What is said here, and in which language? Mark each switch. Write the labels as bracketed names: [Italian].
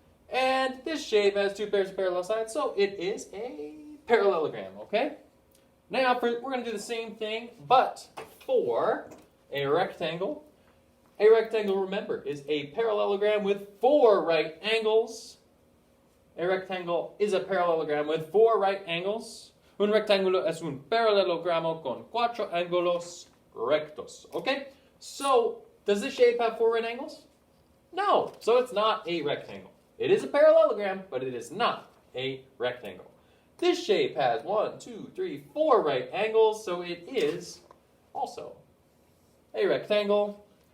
[English] And this shape has two pairs of parallel sides, so it is a parallelogram, okay? Now, we're going to do the same thing, but for a rectangle. A rectangle, remember, is a parallelogram with four right angles. A rectangle is a parallelogram with four right angles. [Spanish] Un rectángulo es un paralelogramo con cuatro ángulos rectos, okay? [English] So, does this shape have four right angles? No, so it's not a rectangle. It is a parallelogram, but it is not a rectangle. This shape has 1, 2, 3, 4 right angles, so it is also a rectangle.